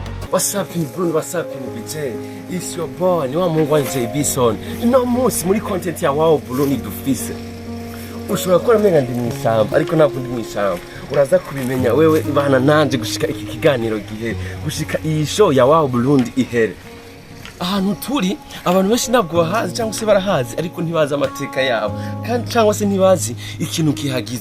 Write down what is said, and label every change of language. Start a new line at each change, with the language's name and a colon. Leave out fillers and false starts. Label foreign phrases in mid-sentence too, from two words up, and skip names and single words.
English: What's up in Burundi, what's up in BJ? It's your boy,
Rundi: ni wa mungu wa JB Son. Ino munsi muri content ya wao Burundi dufise. Ushobora gukora menga ndi mw'ishyamba, ariko ntabwo ndi mw'ishyamba. Uraza kubimenya wewe ibana nanje gushika iki kiganiro gihe, gushika iyi show ya wao Burundi ihere. Ahantu turi abantu benshi ntabwo bahazi cyangwa se barahazi ariko ntibazi amateka yabo kandi cyangwa se ntibazi ikintu kihagize.